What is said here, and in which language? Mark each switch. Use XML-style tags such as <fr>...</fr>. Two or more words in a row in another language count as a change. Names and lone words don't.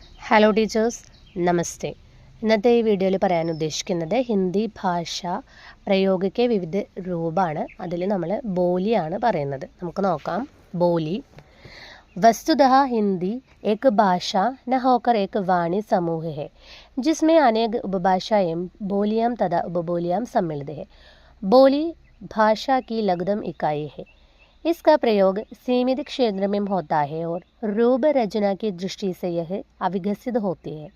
<en>hello teachers,</en> <ml>നമസ്തേ. ഇന്നത്തെ ഈ വീഡിയോയിൽ പറയാൻ ഉദ്ദേശിക്കുന്നത് ഹിന്ദി ഭാഷ പ്രയോഗിക്ക് വിവിധ രൂപമാണ്. അതിൽ നമ്മൾ ബോലിയാണ് പറയുന്നത്. നമുക്ക് നോക്കാം. ബോലി.</ml> <hi>वस्तुतः हिंदी एक भाषा न होकर एक वाणी समूह है जिसमें अनेक उपभाषाएं बोलियां तथा उपबोलियां सम्मिलित है. बोली भाषा की लघुतम इकाई है. इसका प्रयोग सीमित क्षेत्र में होता है और रूप रचना की दृष्टि से यह अविकसित होती है.</hi>